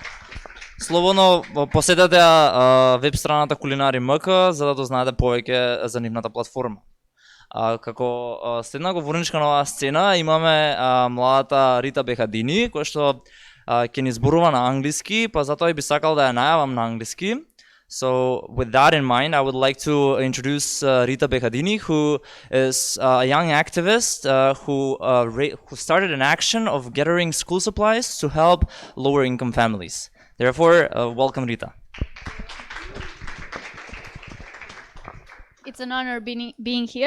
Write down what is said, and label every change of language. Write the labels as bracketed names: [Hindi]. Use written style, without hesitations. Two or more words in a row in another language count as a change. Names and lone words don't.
[Macedonian] Слободно посетете веб страната Кулинари МК за да дознаете повеќе за нивната платформа. Како следна говорничка на оваа сцена имаме младата Рита Бехадини, која што ќе ни зборува на англиски, па затоа би сакал да ја најавам на англиски. [English] So with that in mind, I would like to introduce Rita Bechadini, who is a young activist who started an action of gathering school supplies to help lower income families. Therefore, welcome Rita. It's an honor being here.